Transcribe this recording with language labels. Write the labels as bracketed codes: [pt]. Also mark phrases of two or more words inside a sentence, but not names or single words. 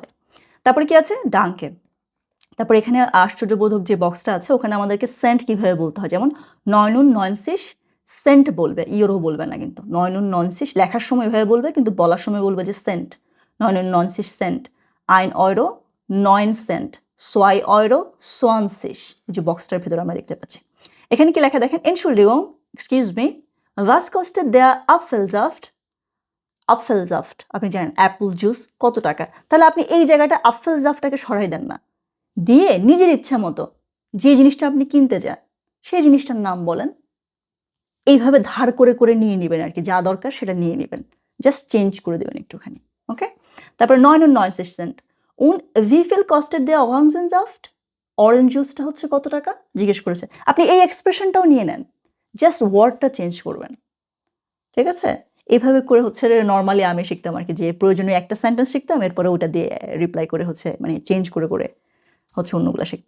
[bn] তারপরে কি আছে ডাঙ্কে, তারপর এখানে আশ্চর্যবোধক যে বক্সটা আছে ওখানে আমাদেরকে সেন্ট কিভাবে বলতে হয়, যেমন 99 সেন্ট বলবে, ইউরো বলবে না কিন্তু। 99 লেখার সময় এভাবে বলবে, কিন্তু বলার সময় বলবে যে সেন্ট, 99 সেন্ট, 1 Euro 9 সেন্ট, 2 Euro 20, যে বক্সটার ভিতরে আমরা দেখতে পাচ্ছি। এখানে কি লেখা দেখেন, [de] Entschuldigung, [en] excuse me, [de] was kostet der Apfelsaft? [bn] Apfelsaft আপনি জানেন [en] apple juice [bn] কত টাকা, তাহলে আপনি এই জায়গাটা Apfelsaftটাকে সরাই দেন না, দিয়ে নিজের ইচ্ছা মতো যে জিনিসটা আপনি কিনতে যান সেই জিনিসটার নাম বলেন, এইভাবে ধার করে করে নিয়ে নেবেন আর কি, যা দরকার সেটা নিয়ে নেবেন, [en] just change [bn] করে দেবেন একটুখানি, ওকে? তারপরে 99 সেন্ট, [de] und wie viel kostet der Orangensaft? [bn] অরেঞ্জ জুসটা হচ্ছে কত টাকা জিজ্ঞেস করেছে, আপনি এই এক্সপ্রেশনটাও নিয়ে নেন, জাস্ট ওয়ার্ডটা চেঞ্জ করবেন, ঠিক আছে? এইভাবে করে হচ্ছে নর্মালি আমি শিখতাম আর কি, যে প্রয়োজনীয় একটা সেন্টেন্স শিখতাম, এরপরে ওটা দিয়ে রিপ্লাই করে হচ্ছে মানে চেঞ্জ করে করে হচ্ছে অন্যগুলো শিখতাম।